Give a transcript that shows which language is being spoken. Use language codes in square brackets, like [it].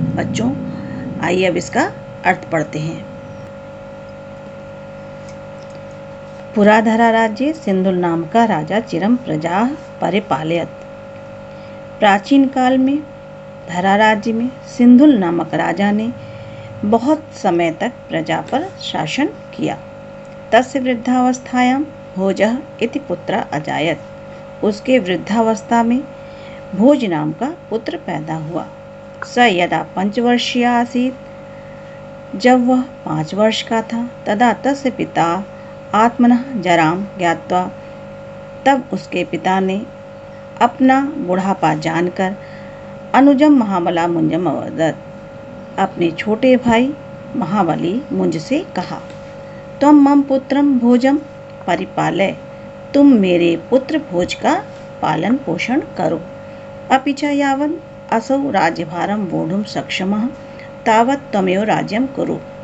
[hi] बच्चों, आइए अब इसका अर्थ पढ़ते हैं। [sa] पुराधरा राज्ये सिन्धुल नाम का राजा चिरं प्रजा परिपालयत्। [hi] प्राचीन काल में धरा राज्य में सिन्धुल नामक राजा ने बहुत समय तक प्रजा पर शासन किया। [sa] तस्य वृद्धावस्थायां भोजः इति पुत्रः अजायत्। [hi] उसके वृद्धावस्था में भोज नाम का पुत्र पैदा हुआ। [sa] स यदा 5 वर्षीय आसीत्, [hi] जब वह 5 वर्ष का था, [sa] तदा तस्य पिता आत्मनः जरां ज्ञात्वा, [hi] तब उसके पिता ने अपना बुढ़ापा जानकर [sa] अनुजम महाबला मुञ्जम अवदत्, [hi] अपने छोटे भाई महाबली मुञ्ज से कहा, [sa] त्वं मम पुत्रं भोजं परिपालय, [hi] तुम मेरे पुत्र भोज का पालन पोषण करो, [sa] अपि च यावन् असौ राज्यभारं वोढुं सक्षमः तावत् त्वमेव राज्यं कुरु।